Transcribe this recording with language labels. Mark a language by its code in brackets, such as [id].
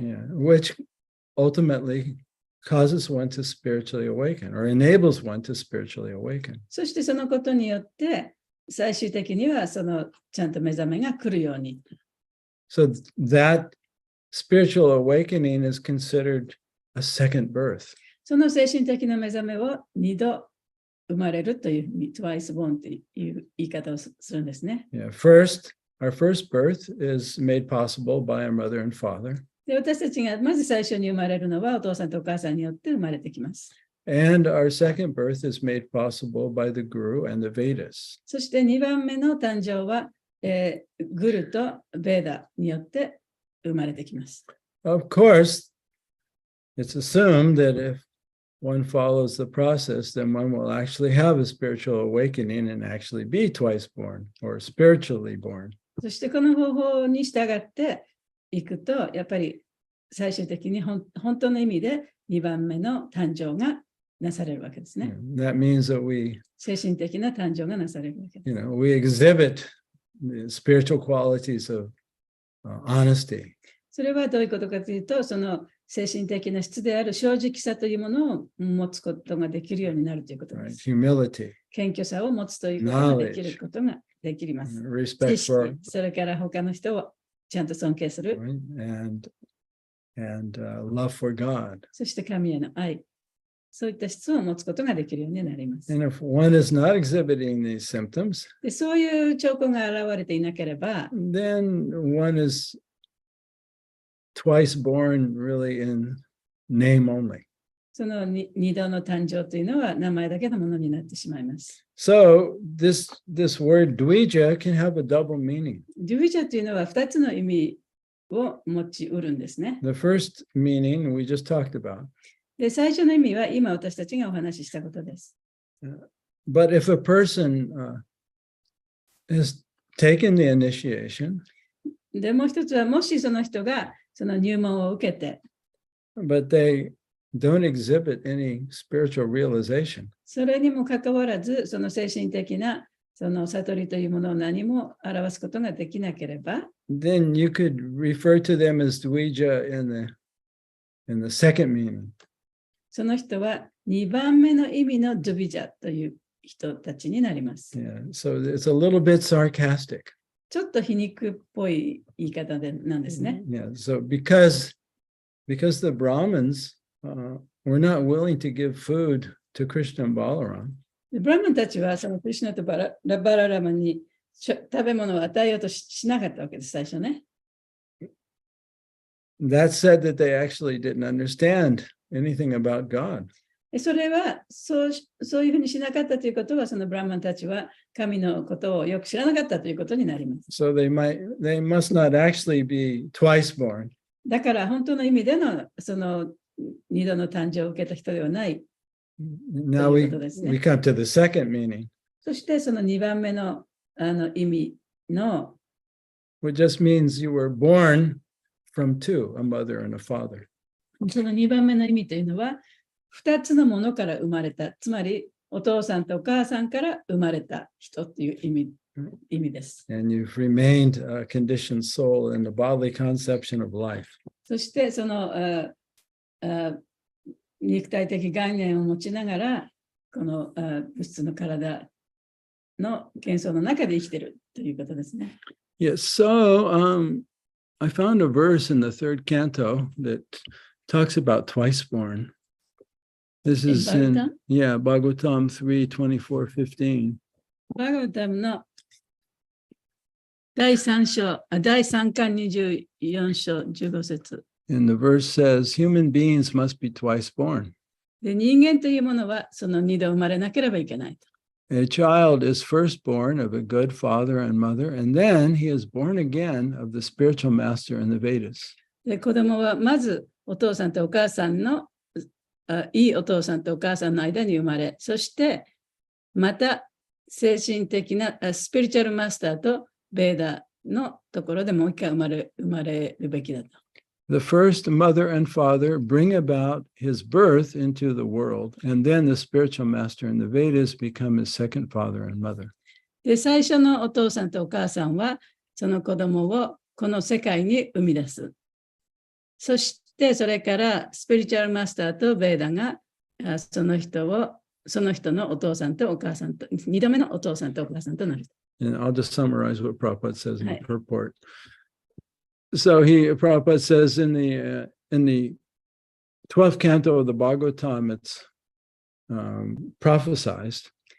[en] Yeah, which ultimately causes one to spiritually awaken or enables one to spiritually awaken. [ja] そしてそのことによって、最終的にはそのちゃんと目覚めが来るように。 [en] So that spiritual awakening is considered a second birth. [ja] その精神的な目覚めを2度生まれるというふうに、 [en] twice born [ja] という言い方をするんですね。 [en] Yeah, first, our first birth is made possible by our mother and father. [ja] で、私たちがまず最初に生まれるのはお父さんとお母さんによって生まれてきます。 [en] And our second birth is made possible by the Guru and the Vedas. [ja] そして2番目の誕生は、グルとベーダによって生まれてきます。 [en] Of course, it's assumed that if one follows the process, then one will actually have a spiritual awakening and actually be twice born or spiritually born. [ja] そしてこの方法に従っていくと、やっぱり最終的に本当の意味で2番目の誕生がなされるわけですね。 [en] That means that we, [ja] 精神的な誕生がなされるわけです。 [en] we exhibit the spiritual qualities of honesty. [ja] それはどういうことかというと、その精神的な質である正直さというものを持つことができるようになるということで [en] Right? [ja] す。 [en] Humility, [ja] 謙虚さを持つということができることができます。 [en] respect [ja] 知 [en] for, [ja] 識、それから他の人をちゃんと尊敬する。 [en] right? and love for God. [ja] そして神への愛。そういった質を持つことができるようになります。 [en] And if one is not exhibiting these symptoms, [ja] で、そういう兆候が現れていなければ、 [en] then one is twice born really in name only. [ja] その二度の誕生というのは名前だけのものになってしまいます。 [en] So this word dvija can have a double meaning. [ja] デュビジャというのは2つの意味を持ちうるんですね。 [en] The first meaning we just talked about. [ja] で、最初の意味は今私たちがお話ししたことです。 [en] But if a person has taken the initiation, [ja] で、もう一つはもしその人がその入門を受けて、 [en] but they don't exhibit any spiritual realization, [ja] それにもかかわらずその精神的なその悟りというものを何も表すことができなければ、 [en] then you could refer to them as Dvija in the second meaning. [ja] その人は2番目の意味のドゥビジャという人たちになります。 [en] Yeah, so it's a little bit sarcastic. [ja] ちょっと皮肉っぽい言い方なんですね。 [en] Yeah, so because the Brahmins were not willing to give food to Krishna and Balaram, [ja] でブラマンたちはそのクリシュナとバララマに食べ物を与えようとしなかったわけです、最初ね。 [en] that said that they actually didn't understand anything about God. [ja] それはそういうふうにしなかったということは、そのブラマンたちは神のことをよく知らなかったということになります。 [en] So they must not actually be twice born. [ja] だから本当の意味でのその二度の誕生を受けた人ではない。 [en] Now we come to the second meaning, [ja] そしてその2番目の意味の [en] which just means you were born from two, a mother and a father. [ja] その2番目の意味というのは2つのものから生まれた、つまりお父さんとお母さんから生まれた人という意味です。 [en] And you've remained a conditioned soul in the bodily conception of life. [ja] そしてその肉体的概念を持ちながら、この物質の体の幻想の中で生きているということですね。 [en] Yes, so I found a verse in the third canto that talks about twice born. This is in, Bhagavatam 3:24-15. [ja] バガバタムの第3巻24章15節。 [en] And the verse says, human beings must be twice born. [ja] で、人間というものはその2度生まれなければいけないと。 [en] A child is first born of a good father and mother, and then he is born again of the spiritual master in the Vedas. [ja] で、子供はまずお父さんとお母さんのいいお父さんとお母さんの間に生まれ、そしてまた精神的なスピリチュアルマスターとベーダのところでもう一回生まれるべきだと。 [en] The first mother and father bring about his birth into the world, and then the spiritual master in the Vedas become his second father and mother. [ja] で、最初のお父さんとお母さんはその子供をこの世界に生み出す。そしてそれからスピリチュアルマスターとベーダがその人のお父さんとお母さんと2度目のお父さんとお母さんとなる。 [en] And I'll just summarize what Prabhupada says in the purport. So Prabhupada says in the 12th canto of the Bhagavatam, it's prophesized.